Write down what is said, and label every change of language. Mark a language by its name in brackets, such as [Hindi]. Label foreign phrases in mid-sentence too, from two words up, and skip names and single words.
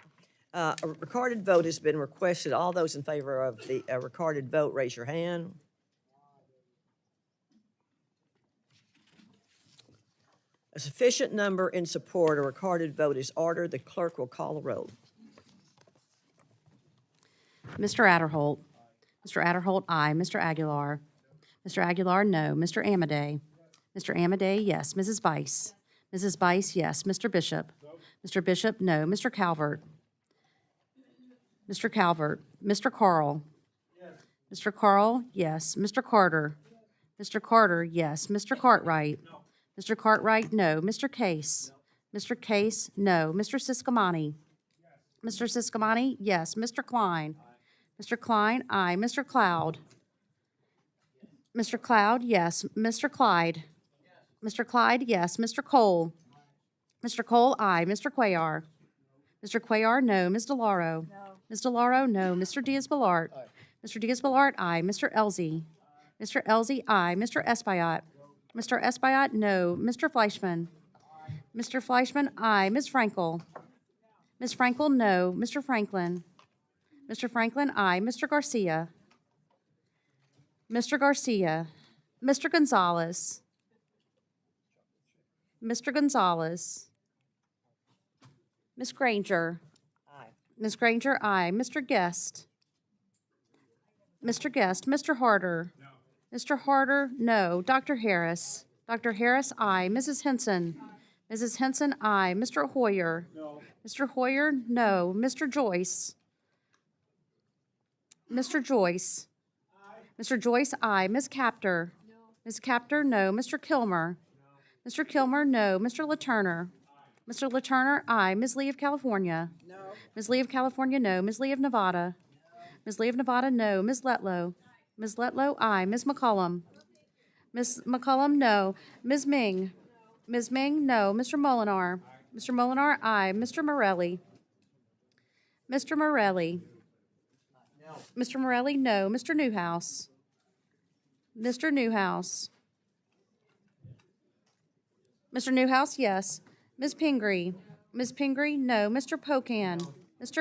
[English] A recorded vote has been requested. All those in favor of the recorded vote, raise your hand. A sufficient number in support, a recorded vote is ordered. The clerk will call the roll. Mr. Adderholt. Mr. Adderholt, aye. Mr. Aguilar. Mr. Aguilar, no. Mr. Amadei. Mr. Amadei, yes. Mrs. Bice. Mrs. Bice, yes. Mr. Bishop. Mr. Bishop, no. Mr. Calvert. Mr. Calvert. Mr. Carl. Mr. Carl, yes. Mr. Carter? Mr. Carter, yes. Mr. Cartwright? Mr. Cartwright, no. Mr. Case? Mr. Case, no. Mr. Siscomani? Mr. Siscomani, yes. Mr. Klein? Mr. Klein, aye. Mr. Cloud? Mr. Cloud, yes. Mr. Clyde? Mr. Clyde, yes. Mr. Cole? Mr. Cole, aye. Mr. Cuellar? Mr. Cuellar, no. Ms. DeLauro? No. Ms. DeLauro, no. Mr. Diaz-Balart? Mr. Diaz-Balart, aye. Mr. Elzey? Mr. Elzey, aye. Mr. Espaillat? Mr. Espaillat, no. Mr. Fleischman? Mr. Fleischman, aye. Ms. Frankel? Ms. Frankel, no. Mr. Franklin? Mr. Franklin, aye. Mr. Garcia? Mr. Garcia? Mr. Gonzalez? Mr. Gonzalez? Ms. Granger? Aye. Ms. Granger, aye. Mr. Guest? Mr. Guest? Mr. Harder? Mr. Harder, no. Dr. Harris? Dr. Harris, aye. Mrs. Henson? Mrs. Henson, aye. Mr. Hoyer? No. Mr. Hoyer, no. Mr. Joyce? Mr. Joyce? Mr. Joyce, aye. Ms. Capter? No. Ms. Capter, no. Mr. Kilmer? No. Mr. Kilmer, no. Mr. LaTurner? Mr. LaTurner, aye. Ms. Lee of California? No. Ms. Lee of California, no. Ms. Lee of Nevada? Ms. Lee of Nevada, no. Ms. Letlow? Ms. Letlow, aye. Ms. McCollum? Ms. McCollum, no. Ms. Ming? Ms. Ming, no. Mr. Molinar? Mr. Molinar, aye. Mr. Morelli? Mr. Morelli? Mr. Morelli, no. Mr. Newhouse? Mr. Newhouse? Mr. Newhouse, yes. Ms. Pingree? Ms. Pingree, no. Mr. Pocan? Mr.